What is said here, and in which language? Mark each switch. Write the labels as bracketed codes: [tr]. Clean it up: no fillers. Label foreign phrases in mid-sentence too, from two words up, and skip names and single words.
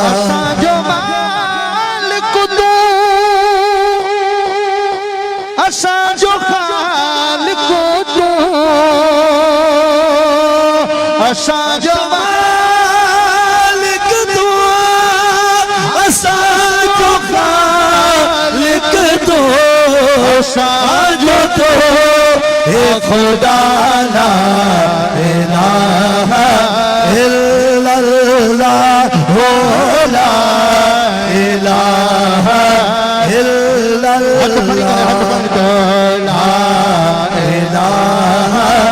[sd] असांजो मालिक तू असांजो खालिक तू असांजो मालिक तू असांजो खालिक तू असांजो तो खुदा [ar] لا إله إلا الله لا إله إلا الله لا إله